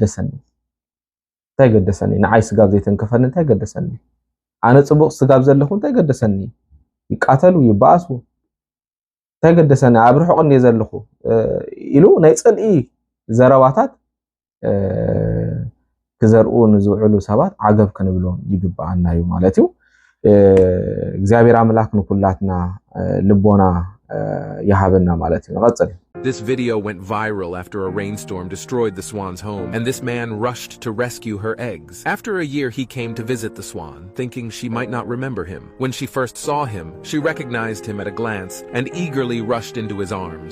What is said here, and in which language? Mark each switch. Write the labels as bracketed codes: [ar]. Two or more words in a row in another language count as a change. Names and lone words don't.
[ti] ገደሰኒ ንዓይ ስጋብ ዘይተንከፈኒ እንታይ ገደሰኒ ኣነ ጽቡቕ ስጋብ ዘለኹ እንታይ ገደሰኒ ይቃተሉ ይባኣሱ እንታይ ገደሰኒ ኣብ ርሑቕ እንየ ዘለኹ ኢሉ ናይ ጽልኢ ዘረባታት ክዘርኡ ንዝውዕሉ ሰባት ዓገብ ክንብሎም ይግባአና እዩ ማለት እዩ እግዚአብሔር አምላክ ንኩላትና ልቦና يهابنا مالتي نغطل [en] This video went viral after a rainstorm destroyed the swan's home, and this man rushed to rescue her eggs. After a year, he came to visit the swan, thinking she might not remember him. When she first saw him, she recognized him at a glance and eagerly rushed into his arms.